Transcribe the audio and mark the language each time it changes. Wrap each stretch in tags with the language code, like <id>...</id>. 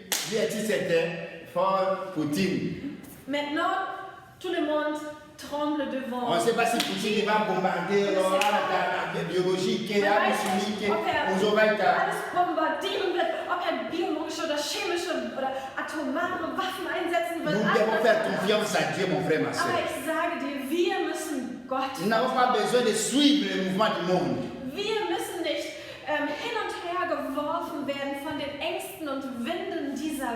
<fr>J'ai dit c'était for Poutine. Maintenant, tout le monde tremble devant. On ne sait pas si Poutine va bombarder biologique, chimique,</fr> <de>alles bombardieren wird, ob er biologische oder chemische oder atomare Waffen einsetzen wird.</de> <fr>Nous devons faire confiance à Dieu, mon frère, ma soeur.</fr> <de>Aber ich sage dir, wir müssen Gott.</de> <fr>Nous n'avons pas besoin de suivre le mouvement du monde.</fr> <de>Wir müssen nicht hin und her geworfen werden von den Ängsten und Winden dieser</de>